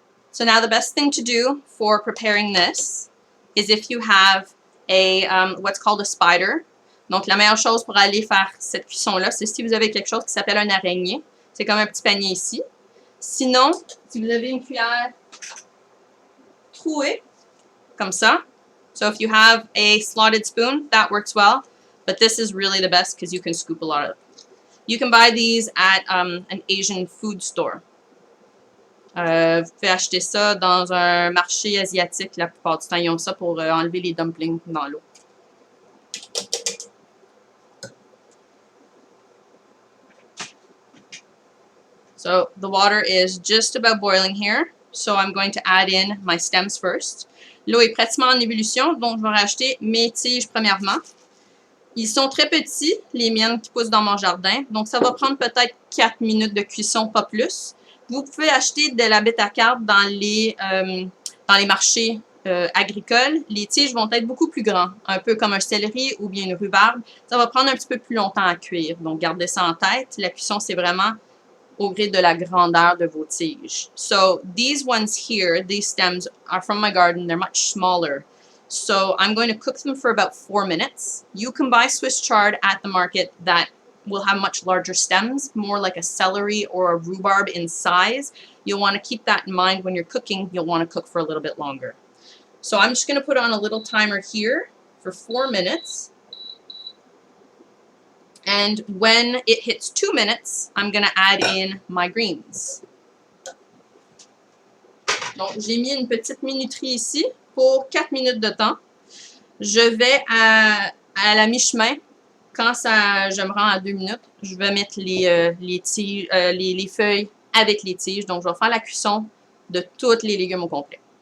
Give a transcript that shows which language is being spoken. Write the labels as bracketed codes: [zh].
[en] So now the best thing to do for preparing this is if you have a what's called a spider. [fr] Donc la meilleure chose pour aller faire cette cuisson-là, c'est si vous avez quelque chose qui s'appelle un araignée. C'est comme un petit panier ici. Sinon, si vous avez une cuillère trouée, comme ça. [en] So if you have a slotted spoon, that works well. But this is really the best because you can scoop a lot of it. You can buy these at an Asian food store. [fr] Vous pouvez acheter ça dans un marché asiatique. La plupart du temps, ils ont ça pour enlever les dumplings dans l'eau. [en] So the water is just about boiling here. So I'm going to add in my stems first. [fr] L'eau est pratiquement en ébullition, donc je vais rajouter mes tiges premièrement. Ils sont très petits, les miennes qui poussent dans mon jardin. Donc ça va prendre peut-être 4 minutes de cuisson, pas plus. Vous pouvez acheter de la bêta-carbe dans les marchés agricoles. Les tiges vont être beaucoup plus grands, un peu comme un céleri ou bien une rhubarbe. Ça va prendre un petit peu plus longtemps à cuire. Donc gardez ça en tête. La cuisson, c'est vraiment au gré de la grandeur de vos tiges. [en] So these ones here, these stems are from my garden. They're much smaller. So I'm going to cook them for about 4 minutes. You can buy Swiss chard at the market that will have much larger stems, more like a celery or a rhubarb in size. You'll want to keep that in mind when you're cooking. You'll want to cook for a little bit longer. So I'm just going to put on a little timer here for 4 minutes. And when it hits 2 minutes, I'm going to add in my greens. [fr] Donc, j'ai mis une petite minuterie ici pour 4 minutes de temps. Je vais à la mi-chemin. Quand je me rends à 2 minutes, je vais mettre les feuilles avec les tiges. Donc, je vais faire la cuisson de tous les légumes au complet.